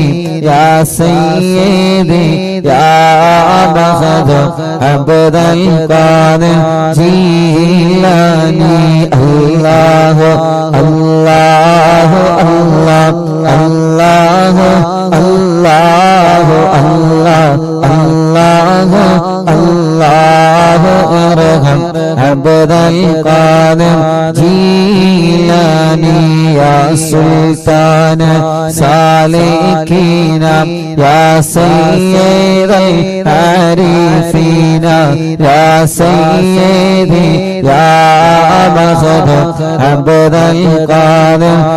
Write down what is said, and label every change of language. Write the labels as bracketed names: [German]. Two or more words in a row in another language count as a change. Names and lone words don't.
[Arabic] يا سيدي يا مهد عبد القادر جيلاني. الله الله الله الله الله الله الله അല്ലാഹു അല്ലാഹു അല്ലാഹു ارحم عبد القادر جيلاني يا سلطان سالكين يا سيد العارفين يا سيدي يا مخدوم عبد القادر